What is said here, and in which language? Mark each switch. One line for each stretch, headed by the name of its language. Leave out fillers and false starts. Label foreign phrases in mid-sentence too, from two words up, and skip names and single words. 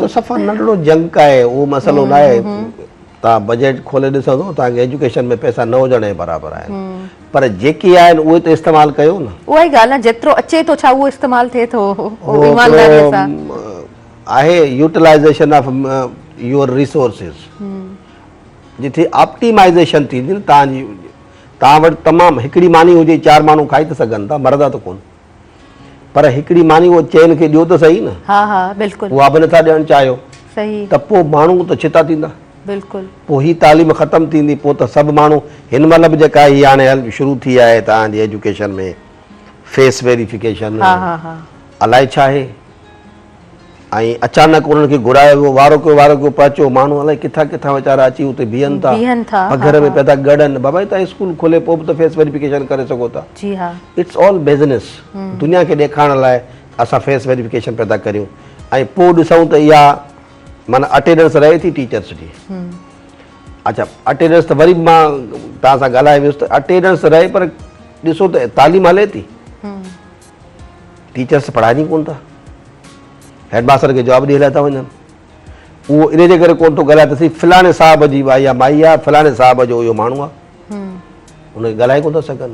Sindhi: सफ़ा नंढड़ो जंक आहे, उहो मसइलो न आहे। तव्हां बजट खोले ॾिसंदो तव्हांखे एजुकेशन में पैसा न हुजण जे बराबरि आहिनि, पर जेके आहिनि उहे त इस्तेमालु कयो न। उहा ई ॻाल्हि आहे, जेतिरो अचे थो छा उहो इस्तेमालु थिए थो ईमानदारीअ सां? आहे
English: utilization of your resources,
Sindhi: जिथे ऑप्टिमाइज़ेशन थींदी न तव्हांजी। तव्हां वटि तमामु हिकिड़ी मानी हुजे, 4 माण्हू खाई था सघनि था, मरदा त कोन, पर हिकिड़ी मानी उहो चइनि खे ॾियो त सही न। हा हा बिल्कुलु, उहा बि नथा ॾियणु चाहियो। सही त पोइ माण्हू त चिता थींदा। बिल्कुलु पोइ ही तालीम ख़तमु थींदी, पोइ त सभु माण्हू हिन महिल बि जेका हीअ हाणे शुरू थी आहे तव्हांजी एजुकेशन में
English: face verification,
Sindhi: हा हा हा अलाए छा आहे, ऐं अचानक उन्हनि खे घुरायो वियो, वारो कयो पहुचो, माण्हू अलाए किथां किथां वीचारा अची उते बीहनि था, घर में पिया था गॾनि, बाबा तव्हां स्कूल खोले पोइ बि त
English: face verification
Sindhi: करे सघो था। जी हा,
English: it's all business.
Sindhi: दुनिया खे ॾेखारण लाइ असां
English: face verification
Sindhi: पिया था करियूं, ऐं पोइ ॾिसूं त इहा माना अटेंडेंस रहे थी टीचर्स जी। अच्छा, अटेंडेंस त वरी मां तव्हां सां ॻाल्हाए वियुसि त अटेंडेंस रहे, पर ॾिसो त तालीम हले थी, टीचर्स पढ़ाइनि कोन था, हेडमास्टर खे जवाबु ॾेई हलिया था वञनि। उहो इन जे करे कोन थो ॻाल्हाए त सी फलाणे साहिब जी भाई या माई आहे, फलाणे साहिब जो इहो माण्हू आहे, उनखे ॻाल्हाए कोन था सघनि।